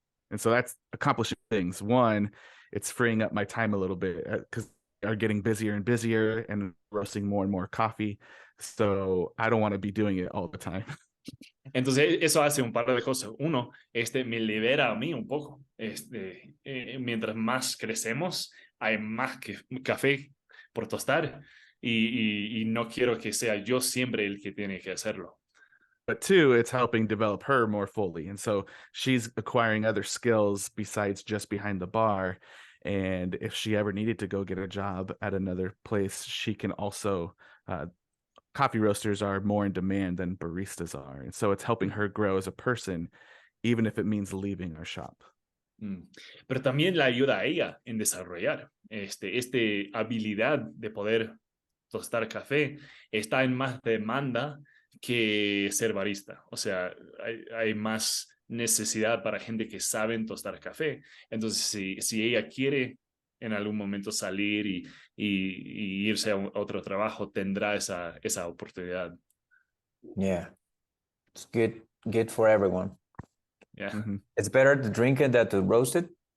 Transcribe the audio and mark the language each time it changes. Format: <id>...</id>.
<en>And so that's accomplishing things. One, it's freeing up my time a little bit because are getting busier and busier and roasting more and more coffee. So I don't want to be doing it all the time.</en> <es>Entonces, eso hace un par de cosas. Uno, me libera a mí un poco. Mientras más crecemos, hay más café por tostar y no quiero que sea yo siempre el que tiene que hacerlo.</es> <en>But two, it's helping develop her more fully. And so she's acquiring other skills besides just behind the bar. And if she ever needed to go get a job at another place, she can also, coffee roasters are more in demand than baristas are. And so it's helping her grow as a person, even if it means leaving our shop.</en> <es>Pero también la ayuda a ella en desarrollar habilidad de poder tostar café. Está en más demanda que ser barista. O sea, hay más necesidad para gente que saben tostar café. Entonces, si ella quiere en algún momento salir y irse a otro trabajo, tendrá esa oportunidad.</es> <en>Yeah, it's good for everyone. Yeah. Mm-hmm. It's better to drink it than to roast it.</en>